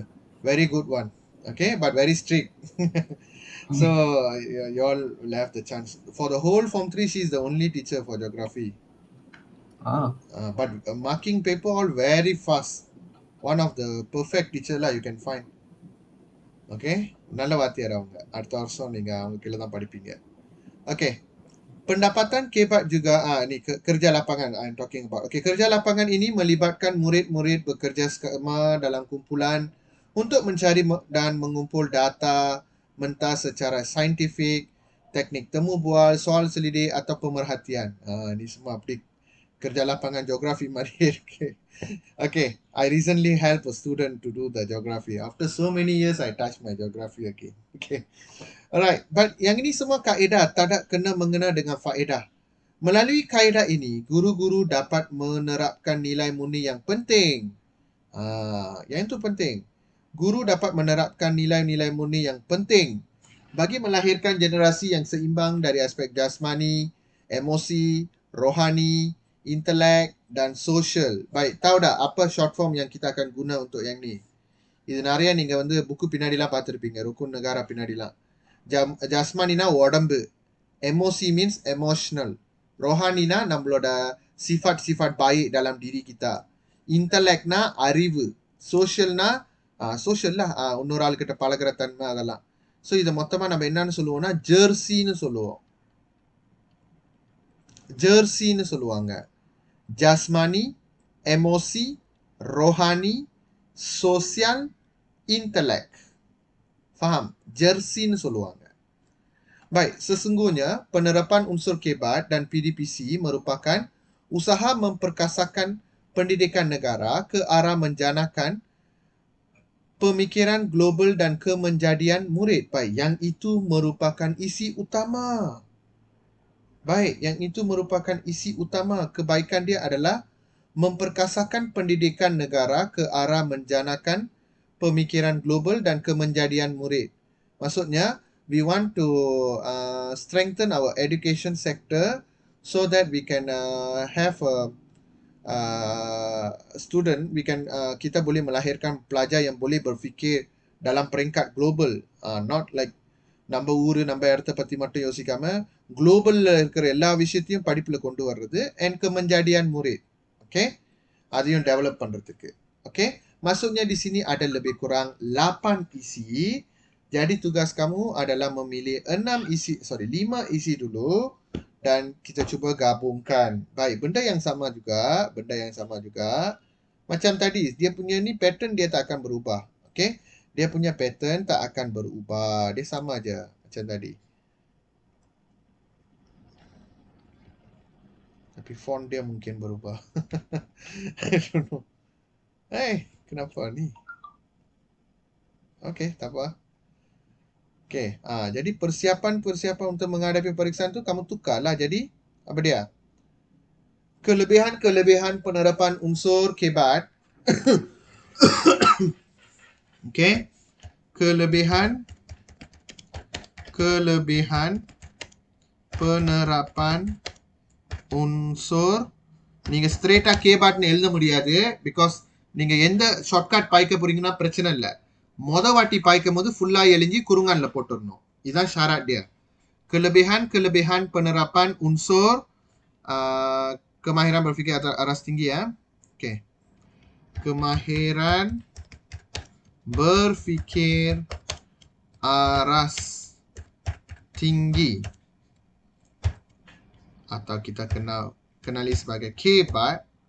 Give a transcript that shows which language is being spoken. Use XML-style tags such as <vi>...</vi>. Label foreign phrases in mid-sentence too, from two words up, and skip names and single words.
<en>Very good one. Okay, but very strict. So you all will have the chance. For the whole Form 3, she is the only teacher for geography. But marking paper all very fast. One of the perfect teacher lah you can find.</en> <ta>Okay, நல்ல வாத்தியார் அவங்க. அடுத்த வருஷம் நீங்க அவங்க கீழ தான் படிப்பீங்க.</ta> <ms>Okay. Pendapatan KBAT juga ni kerja lapangan</ms> <en>I'm talking about.</en> <ms>Okay, kerja lapangan ini melibatkan murid-murid bekerja sama dalam kumpulan untuk mencari dan mengumpul data mentah secara saintifik, teknik temu bual, soal selidik atau pemerhatian. Ni semua Kerja lapangan geografi Mahir. Okay.</ms> <en>I recently helped a student to do the geography. After so many years, I touched my geography again. Okay. Alright.</en> <ms>But yang ini semua kaedah, tak ada kena mengena dengan faedah. Melalui kaedah ini, guru-guru dapat menerapkan nilai murni yang penting. Yang itu penting. Guru dapat menerapkan nilai-nilai murni yang penting bagi melahirkan generasi yang seimbang dari aspek jasmani, emosi, rohani, intelek dan sosial. Baik, tahu tak apa</ms> <en>short form</en> <ms>yang kita akan guna untuk yang ni?</ms> <ta>இது நிறைய நீங்க வந்து புக்கு பின்னாடிலாம் பார்த்துருப்பீங்க. ருக்குன் நகாரா பின்னாடிலாம். ஜஸ்மானினா உடம்பு.</ta> <en>Emosi means emotional.</en> <ta>Rohanina நம்மளோட</ta> <ms>sifat-sifat baik dalam diri kita.</ms> <ta>Intellectனா அறிவு. Socialனா social lah. இன்னொரு ஆளுக்கிட்ட பழகுற தன்மை அதெல்லாம். ஸோ இதை மொத்தமாக நம்ம என்னன்னு சொல்லுவோம்னா ஜெர்சின்னு சொல்லுவோம். ஜெர்சின்னு சொல்லுவாங்க. ஜஸ்மானி,</ta> <ms>emosi, rohani, sosial, intelek. Faham?</ms> <ta>Jersiன்னு சொல்லுவாங்க.</ta> <ms>Baik, sesungguhnya penerapan unsur kebat dan PDPC merupakan usaha memperkasakan pendidikan negara ke arah menjanakan pemikiran global dan kemenjadian murid. Baik, yang itu merupakan isi utama. Baik, yang itu merupakan isi utama. Kebaikan dia adalah memperkasakan pendidikan negara ke arah menjanakan pemikiran global dan kemenjadian murid. Maksudnya,</ms> <en>we want to strengthen our education sector so that we can have a student,</en> <ms>kita boleh melahirkan pelajar yang boleh berfikir dalam peringkat global,</ms> <en>not like</en> <ta>நம்ம ஊரு நம்ம இடத்த பத்தி மட்டும் யோசிக்காம குளோபல்ல இருக்கிற எல்லா விஷயத்தையும் படிப்புல கொண்டு வர்றது</ta> <en>and</en> <ms>kemenjadian murid.</ms> <ta>Okay, அதையும் டெவலப் பண்றதுக்கு.</ta> <ms>Okay, maksudnya di sini ada lebih kurang 8 isi. Jadi tugas kamu adalah memilih 5 isi dulu dan kita cuba gabungkan. Baik, benda yang sama juga. Macam tadi, dia punya ni pattern dia tak akan berubah. Okay, dia punya pattern tak akan berubah. Dia sama aja macam tadi. Tapi font dia mungkin berubah.</ms> <en>I don't know.</en> <ms>Kenapa ni? Okay, tak apa. Okay, jadi persiapan untuk menghadapi peperiksaan tu kamu tukarlah. Jadi, apa dia? Kelebihan penerapan unsur kebat. Okay. Kelebihan penerapan unsur.</ms> <ta>நீங்க ஸ்ட்ரெயிட்டா கேபாட்னு எழுத முடியாது பிகாஸ் நீங்க எந்த ஷார்ட்கட் பாய்க்க போறீங்கன்னா பிரச்சனை இல்லை. வாட்டி பாய்க்கும் போது ஃபுல்லா எழிஞ்சி குறுங்கான்ல போட்டுடணும். இதுதான் ஷாராட் dia.</ta> <ms>Kelebihan penerapan unsur kemahiran berfikir aras tinggi ya. Okay. Kemahiran berfikir aras tinggi atau kita kenali sebagai kebat</ms>